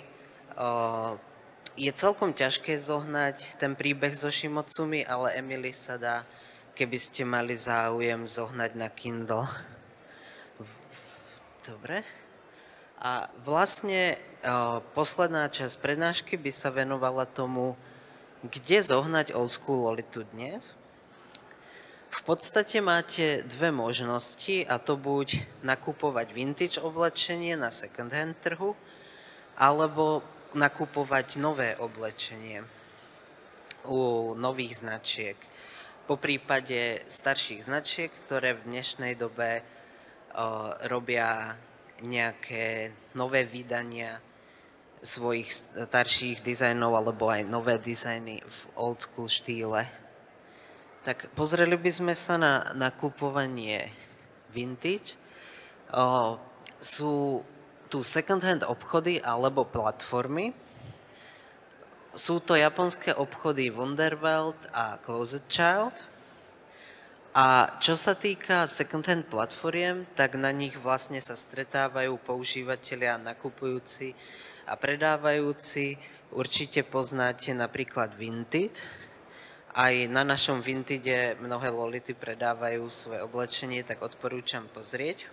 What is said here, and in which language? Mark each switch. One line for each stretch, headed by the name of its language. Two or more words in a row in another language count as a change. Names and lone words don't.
Slovak: Je celkom ťažké zohnať ten príbeh so Shimotsumi, ale Emily sa dá, keby ste mali záujem, zohnať na Kindle. Dobre. A vlastne posledná časť prednášky by sa venovala tomu, kde zohnať
English: old school
Slovak: Lolitu dnes. V podstate máte dve možnosti, a to buď nakupovať vintage oblečenie na
English: second hand
Slovak: trhu, alebo nakupovať nové oblečenie u nových značiek. Po prípade starších značiek, ktoré v dnešnej dobe robia nejaké nové vydania svojich starších dizajnov alebo aj nové dizajny v
English: old school
Slovak: štýle. Tak pozreli by sme sa na nakupovanie vintage. Sú tu
English: second hand
Slovak: obchody alebo platformy. Sú to japonské obchody Wonderwelt a Closet Child. A čo sa týka
English: second-hand
Slovak: platformiem, tak na nich vlastne sa stretávajú používatelia, nakupujúci a predávajúci. Určite poznáte napríklad Vinted. Aj na našom Vintede mnohé Lolity predávajú svoje oblečenie, tak odporúčam pozrieť.